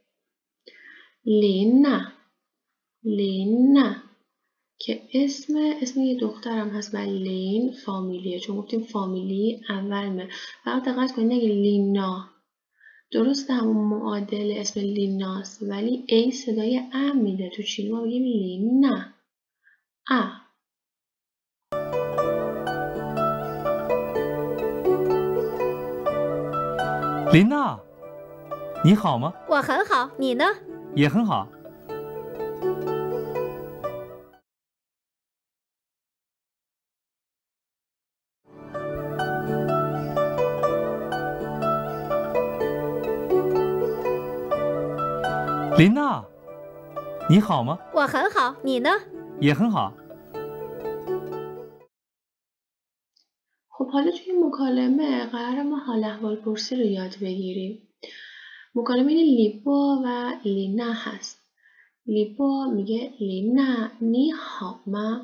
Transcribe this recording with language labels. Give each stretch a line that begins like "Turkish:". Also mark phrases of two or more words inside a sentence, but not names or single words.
Persian: لینا که اسم یه دخترم هست و لین فامیلیه، چون گفتیم فامیلی اول فقط دقت کنید نگید لینا، درسته همون معادل اسم لیناست ولی ای صدای ا میده، تو چینی ما بگیم لینا ا.
Chinese: 琳娜，你好吗？我很好，你呢？也很好。琳娜，你好吗？我很好，你呢？也很好。
Persian: خب حالا توی مکالمه قرار ما حال احوال پرسی رو یاد بگیریم. مکالمه این لیبا و لینا هست. لیبا میگه لینا
Chinese: 你好吗.